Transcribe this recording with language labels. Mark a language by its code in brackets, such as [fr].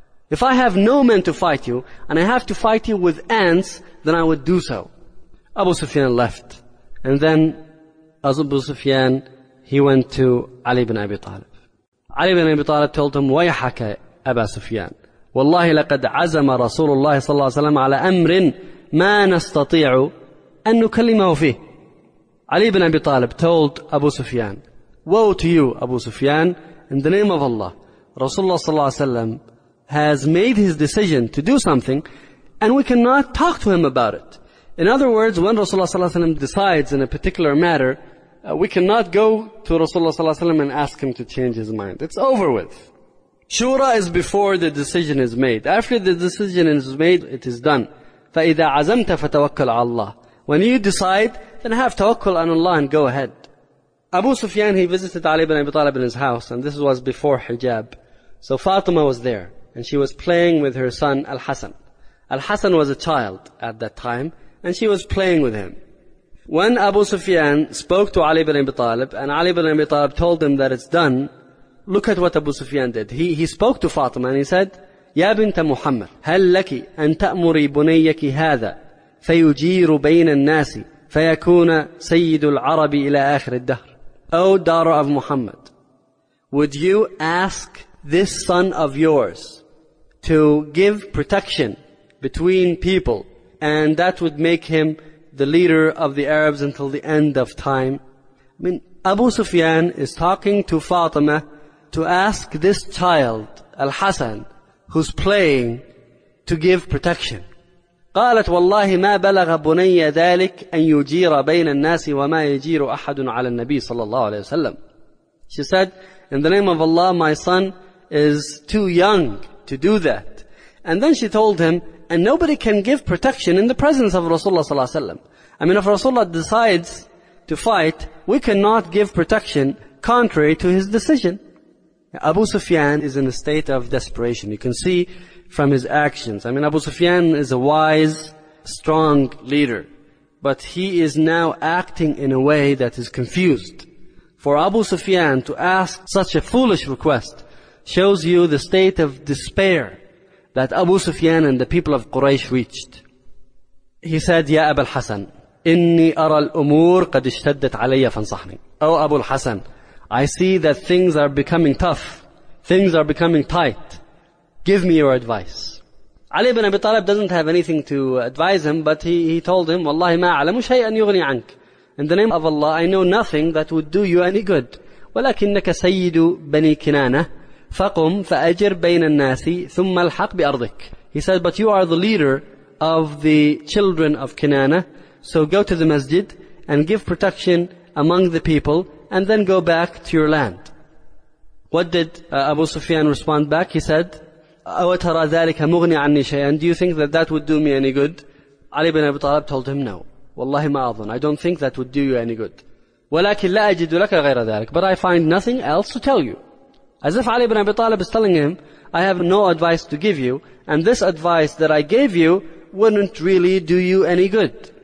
[en] If I have no men to fight you, and I have to fight you with ants, then I would do so. Abu Sufyan left. And then, as Abu Sufyan, he went to Ali ibn Abi Talib. Ali ibn Abi Talib told him, [ar] وَيَحَكَ أَبَا سُفْيَانَ والله لقد عزم رسول الله صلى الله عليه وسلم على أمر ما نستطيع أن نكلمه فيه. [en] علي بن أبي طالب told أبو سفيان, woe to you أبو سفيان, in the name of Allah, رسول الله صلى الله عليه وسلم has made his decision to do something and we cannot talk to him about it. In other words, when Rasulullah صلى الله عليه وسلم decides in a particular matter, we cannot go to Rasulullah صلى الله عليه وسلم and ask him to change his mind. It's over with. Shura is before the decision is made. After the decision is made, it is done. [ar] فَإِذَا عَزَمْتَ فَتَوَكَّلْ عَلَى اللَّهِ. [en] When you decide, then have tawakkul on Allah and go ahead. Abu Sufyan, he visited Ali ibn Abi Talib in his house, and this was before hijab. So Fatima was there, and she was playing with her son Al-Hasan. Al-Hasan was a child at that time, and she was playing with him. When Abu Sufyan spoke to Ali ibn Abi Talib, and Ali ibn Abi Talib told him that it's done, look at what Abu Sufyan did. He spoke to Fatima and he said, [ar] يَا بِنْتَ مُحَمَّدْ هَلْ لَكِ أَنْ تَأْمُرِي بُنَيَّكِ هَذَا فَيُجِيرُ بَيْنَ النَّاسِ فَيَكُونَ سَيِّدُ الْعَرَبِ إِلَىٰ آخِرِ الدَّهْرِ. [en] O daughter of Muhammad, would you ask this son of yours to give protection between people and that would make him the leader of the Arabs until the end of time? I mean, Abu Sufyan is talking to Fatima to ask this child, Al-Hasan, who's playing, to give protection. [ar] قالت والله ما بلغ بني ذلك أن يجير بين الناس وما يجير أحد على النبي صلى الله عليه وسلم. [en] She said, in the name of Allah, my son is too young to do that. And then she told him, and nobody can give protection in the presence of Rasulullah صلى الله عليه وسلم. I mean, if Rasulullah decides to fight, we cannot give protection contrary to his decision. Abu Sufyan is in a state of desperation. You can see from his actions. I mean, Abu Sufyan is a wise, strong leader. But he is now acting in a way that is confused. For Abu Sufyan to ask such a foolish request shows you the state of despair that Abu Sufyan and the people of Quraysh reached. He said, [ar] Ya Abu al-Hasan, إني أرى الأمور قد اشتدت علي فانصحني. [en] Oh Abu al-Hasan, I see that things are becoming tough. Things are becoming tight. Give me your advice. Ali ibn Abi Talib doesn't have anything to advise him, but he told him, [ar] وَاللَّهِ مَا عَلَمُ شَيْئًا يُغْنِي عَنْكَ. [en] In the name of Allah, I know nothing that would do you any good. [ar] وَلَكِنَّكَ سَيِّدُ بَنِي كِنَانَةِ فَقُمْ فَأَجِرْ بَيْنَ النَّاسِ ثُمَّ الْحَقْ بِأَرْضِكَ. [en] He said, but you are the leader of the children of Kinana, so go to the masjid and give protection among the people, and then go back to your land. What did Abu Sufyan respond back? He said, [ar] أَوَتَرَى ذَلِكَ مُغْنِي عَنِّي شَيْئًا. [en] Do you think that that would do me any good? Ali ibn Abi Talib told him, no. [ar] وَاللَّهِ مَا أَظُنْ. [en] I don't think that would do you any good. [ar] وَلَكِنْ لَا أَجِدُ لَكَ غَيْرَ ذَلِكَ. [en] But I find nothing else to tell you. As if Ali ibn Abi Talib is telling him, I have no advice to give you, and this advice that I gave you wouldn't really do you any good.